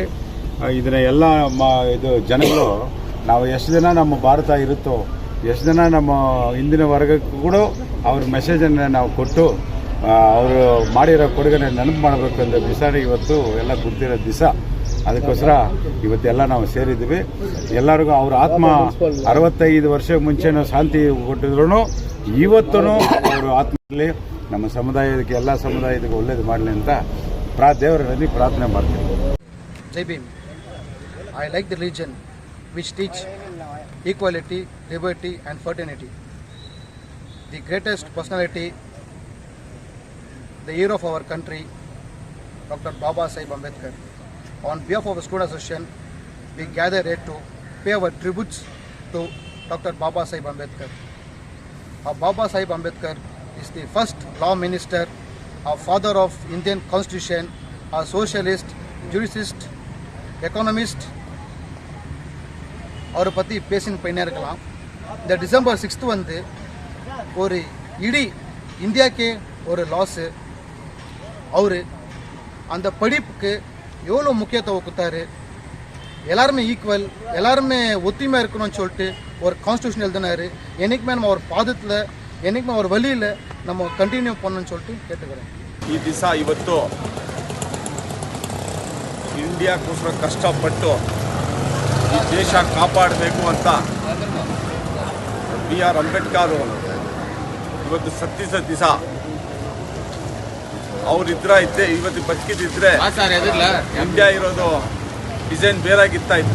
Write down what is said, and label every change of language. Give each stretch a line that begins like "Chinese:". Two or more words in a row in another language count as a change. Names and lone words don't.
Kannada: ಇದನ್ನ ಎಲ್ಲ ಇದು ಜನಗಳು ನಾವು ಎಷ್ಟು ದಿನ ನಮ್ಮ ಭಾರತ ಇರುತ್ತೋ ಎಷ್ಟು ದಿನ ನಮ್ಮ ಹಿಂದಿನ ವರ್ಗಕ್ಕೂ ಕೂಡ ಅವ್ರ ಮೆಸೇಜನ್ನು ನಾವು ಕೊಟ್ಟು ಅವರು ಮಾಡಿರೋ ಕೊಡುಗೆನ ನೆನಪು ಮಾಡಬೇಕು ಅಂತ ದಿವಸನೇ ಇವತ್ತು ಎಲ್ಲ ಗುರ್ತಿರೋ ದಿವಸ. ಅದಕ್ಕೋಸ್ಕರ ಇವತ್ತೆಲ್ಲ ನಾವು ಸೇರಿದ್ದೀವಿ. ಎಲ್ಲರಿಗೂ ಅವ್ರ ಆತ್ಮ 65 ವರ್ಷ ಮುಂಚೆನೂ ಶಾಂತಿ ಕೊಟ್ಟಿದ್ರು ಇವತ್ತೂ ಅವರ ಆತ್ಮದಲ್ಲಿ ನಮ್ಮ ಸಮುದಾಯಕ್ಕೆ ಎಲ್ಲ ಸಮುದಾಯಕ್ಕೆ ಒಳ್ಳೇದು ಮಾಡಲಿ ಅಂತ ದೇವರಲ್ಲಿ ಪ್ರಾರ್ಥನೆ ಮಾಡ್ತೀವಿ.
Hindi: जय भीम.
English: I like the religion which teach equality, liberty and fraternity. The greatest personality, the hero of our country, Dr. Baba Sahib Ambedkar. On behalf of the Student Association, we gather here to pay our tributes to Dr. Baba Sahib Ambedkar. Baba Sahib Ambedkar is the first law minister, a father of Indian Constitution, a socialist, jurist, economist.
Tamil: அவரை பற்றி பேசின்னு போயினே இருக்கலாம். இந்த டிசம்பர் 6 வந்து ஒரு இடி இந்தியாக்கே ஒரு லாஸு. அவர் அந்த படிப்புக்கு எவ்வளோ முக்கியத்துவம் கொடுத்தாரு. எல்லாருமே ஈக்குவல், எல்லாருமே ஒத்துமையாக இருக்கணும்னு சொல்லிட்டு ஒரு கான்ஸ்டியூஷன் எழுதினார். என்றைக்குமே நம்ம அவர் பாதத்தில், என்றைக்குமே அவர் வழியில் நம்ம ಕಂಟಿನ್ಯೂ பண்ணணும்னு சொல்லிட்டு கேட்டுக்கிறேன்.
Kannada: ಈ ದಿವಸ ಇವತ್ತು ಇಂಡಿಯಾಕ್ಕೋಸ್ಕರ ಕಷ್ಟಪಟ್ಟು ಈ ದೇಶ ಕಾಪಾಡಬೇಕು ಅಂತ BR ಅಂಬೇಡ್ಕರ್ ಇವತ್ತು ಸತ್ತಿದ ದಿವಸ. ಅವರಿದ್ದೆ ಇವತ್ತು ಬದುಕಿದ್ರೆ ಇಂಡಿಯಾ ಇರೋದು ಡಿಸೈನ್ ಬೇರಾಗಿತ್ತಾ ಇತ್ತು.